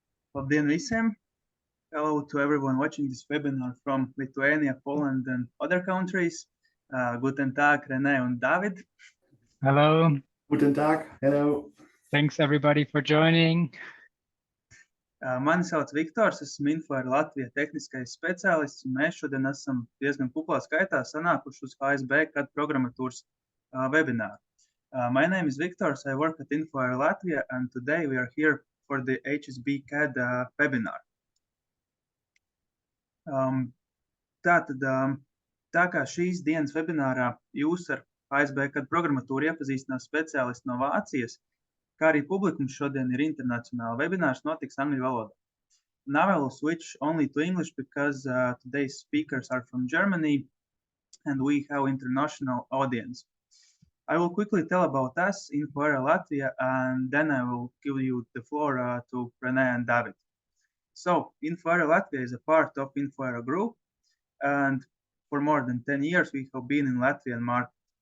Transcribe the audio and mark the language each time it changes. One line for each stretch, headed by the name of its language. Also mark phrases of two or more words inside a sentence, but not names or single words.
Latvian: Labdien visiem!
English: Hello to everyone watching this webinar from Lithuania, Poland, and other countries.
German: Guten Tag, René and David.
English: Hello.
German: Guten Tag. Hello.
English: Thanks everybody for joining.
Latvian: Mani sauc Viktors, esmu Info Latvijas tehniskais speciālists, un mēs šodien esam diezgan kuplā skaitā sanākuši uz hsbcad programmatūras webināru.
English: My name is Viktors, I work at Info Latvija, and today we are here for the hsbcad webinar.
Latvian: Tā kā šīs dienas webinārā jūs ar hsbcad programmatūru iepazīstinās speciālisti no Vācijas, kā arī publikums šodien ir internacionāli. Webinārs notiks angļu valodā.
English: Now I will switch only to English because today's speakers are from Germany and we have international audience. I will quickly tell about us, Info Latvija, and then I will give you the floor to René and David. So, Info Latvija is a part of Info Group, and for more than 10 years we have been in Latvian market.